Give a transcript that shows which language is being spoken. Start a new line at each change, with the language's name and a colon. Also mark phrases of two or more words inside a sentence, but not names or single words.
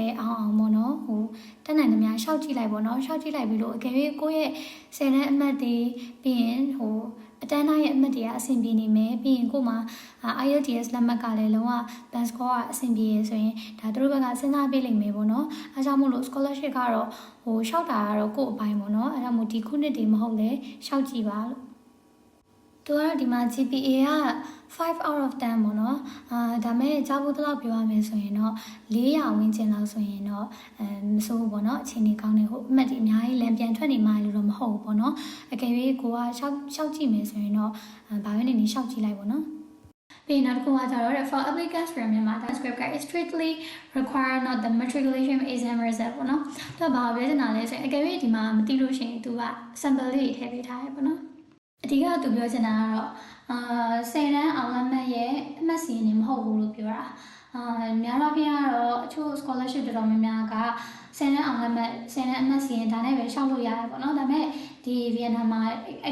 Burmese: အောင်ပေါ့နော်ဟိုတက်နိုင်သမျှရှောက်ကြည့်လိုက်ပေါ့နော်ရှောက်ကြည့်လိုက်ပြီးလို့အကယ်၍ကိုယ့်ရဲ့10တန်းအမှတ်တွေပြီးရင်ဟိုအတန်းတိုင်းရဲ့အမှတ်တွေကအဆင်ပြေနေမယ်ပြီးရင်ကို့မှာ IELTS လက်မှတ်ကလည်းလုံးဝ
English: band score
Burmese: ကအဆင်ပြေရဆိုရင်ဒါတို့ဘက်ကစဉ်းစားပေးလိမ့်မယ်ပေါ့နော်အဲကြောင့်မို့လို့ scholarship ကတော့ဟိုရှောက်တာကတော့ကို့အပိုင်းပေါ့နော်အဲကြောင့်မို့ဒီခုနှစ်တွေမဟုတ်လေရှောက်ကြည့်ပါလို့သူကတော့ဒီမှာ GPA က
English: 5 out of 10
Burmese: ပေါ့နော်ဒါမဲ့ကြားဖို့တော့ပြောရမယ်ဆိုရင်တော့400ဝန်းကျင်လောက်ဆိုရင်တော့မစိုးဘူးပေါ့နော်အခြေအနေကောင်းတယ်ဟိုအမှတ်ဒီအများကြီးလမ်းပြန်ထွက်နေမှလို့တော့မဟုတ်ဘူးပေါ့နော်အကယ်၍ကိုကရှောက်ကြည့်မယ်ဆိုရင်တော့ဘာပဲနေရှောက်ကြည့်လိုက်ပေါ့နော်ပြီးနောက်တစ်ခုကကျတော့ for
English: applicants from Myanmar transcript guide is strictly require not the matriculation exam result
Burmese: ပေါ့နော်သူကဘာပြောချင်တာလဲဆိုရင်အကယ်၍ဒီမှာမသိလို့ရှိရင်သူက sample လေးထည့်ပေးထားရပေါ့နော်အဓိကသူပြောချင်တာကတော့10တန်းအောင်လက်မှတ်ရဲ့အမှတ်စီ နေမဟုတ်ဘူးလို့ပြောတာများတော့ပြင်ကတော့အချို့ scholarship တော်တော်များများက10တန်းအောင်လက်မှတ်10တန်းအမှတ်စီရင်ဒါနဲ့ပဲရှောက်လို့ရတယ်ပေါ့နော်ဒါပေမဲ့ဒီဗီယက်နမ်မှာအဲ့